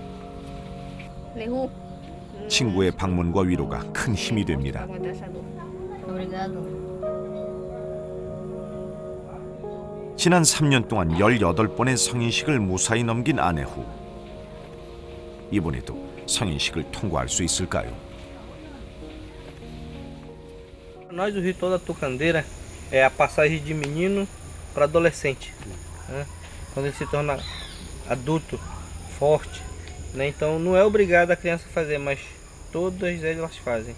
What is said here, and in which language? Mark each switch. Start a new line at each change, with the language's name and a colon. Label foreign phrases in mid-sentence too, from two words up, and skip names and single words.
Korean: 친구의 방문과 위로가 큰 힘이 됩니다. 지난 3년 동안 18번의 성인식을 무사히 넘긴 아내후. 이번에도 성인식을 통과할 수 있을까요?
Portuguese: Nós, o ritual da tucandeira é a passagem de menino para adolescente, né? Quando ele se torna adulto, forte, né? Então não é obrigado a criança fazer, mas todas elas fazem.